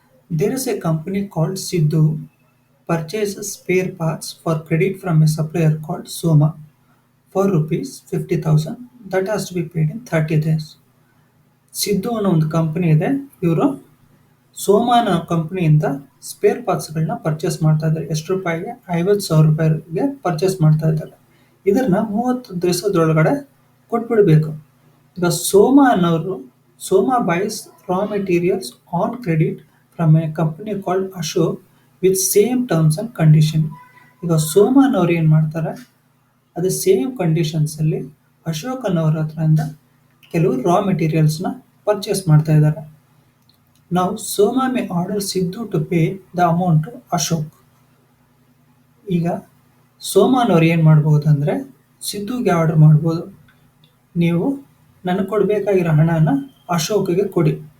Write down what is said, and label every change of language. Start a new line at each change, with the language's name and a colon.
English: There is a company called Sidhu purchases spare parts for credit from a supplier called Soma for rupees 50,000 that has to be paid in 30 days.
Kannada: Siddu ಅನ್ನೋ ಒಂದು company ಇದೆ. ಇವರು ಸೋಮಾನ ಕಂಪನಿಯಿಂದ spare ಪಾರ್ಟ್ಸ್ಗಳನ್ನ purchase ಮಾಡ್ತಾ ಇದ್ದಾರೆ. ಎಷ್ಟು ರೂಪಾಯಿಗೆ? 50,000 ರೂಪಾಯಿಗೆ ಪರ್ಚೇಸ್ ಮಾಡ್ತಾ ಇದ್ದಾರೆ. ಇದನ್ನ 30 ದಿವಸದೊಳಗಡೆ ಕೊಟ್ಬಿಡ್ಬೇಕು. ಈಗ ಸೋಮಾ ಅನ್ನೋರು
English: buys raw materials on credit from a company called Ashok with same terms and condition.
Kannada: ಈಗ ಸೋಮಾನವ್ರು ಏನು ಮಾಡ್ತಾರೆ, ಅದು ಸೇಮ್ ಕಂಡೀಷನ್ಸಲ್ಲಿ ಅಶೋಕ್ ಅನ್ನೋರ ಹತ್ರದಿಂದ ಕೆಲವು ರಾ ಮೆಟೀರಿಯಲ್ಸ್ನ ಪರ್ಚೇಸ್ ಮಾಡ್ತಾ ಇದ್ದಾರೆ.
English: ನಾವು Soma may order Siddu to pay the amount to Ashok.
Kannada: ಈಗ ಸೋಮಾನವ್ರು ಏನು ಮಾಡ್ಬೋದು ಅಂದರೆ, ಸಿದ್ದುಗೆ ಆರ್ಡರ್ ಮಾಡ್ಬೋದು, ನೀವು ನನಗೆ ಕೊಡಬೇಕಾಗಿರೋ ಹಣನ ಅಶೋಕ್ಗೆ ಕೊಡಿ.